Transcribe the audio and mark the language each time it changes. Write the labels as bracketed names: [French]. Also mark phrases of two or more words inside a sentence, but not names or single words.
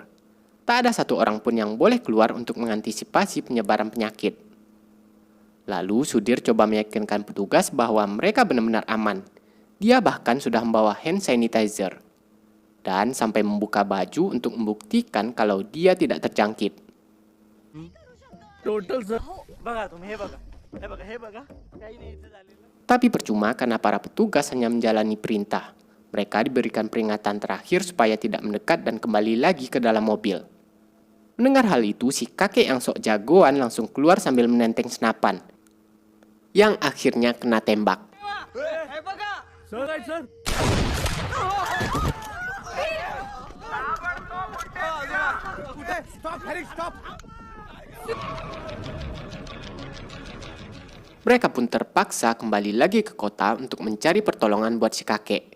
[Indonesian] Tak ada satu orang pun yang boleh keluar untuk mengantisipasi penyebaran penyakit. Lalu Sudir coba meyakinkan petugas bahwa mereka benar-benar aman. Dia bahkan sudah membawa [English] hand sanitizer. [Indonesian] Dan sampai membuka baju untuk membuktikan kalau dia tidak terjangkit. [Marathi] टोटल सर बघा तुम्ही हे बघा काही नाही इथे झालेलं [Indonesian] Tapi percuma karena para petugas hanya menjalani perintah. Mereka diberikan peringatan terakhir supaya tidak mendekat dan kembali lagi ke dalam mobil. Mendengar hal itu, si kakek yang sok jagoan langsung keluar sambil menenteng senapan. Yang akhirnya kena tembak. [Marathi] हे बघा सर आहे सर [Indonesian] Mereka pun terpaksa kembali lagi ke kota untuk mencari pertolongan buat si kakek.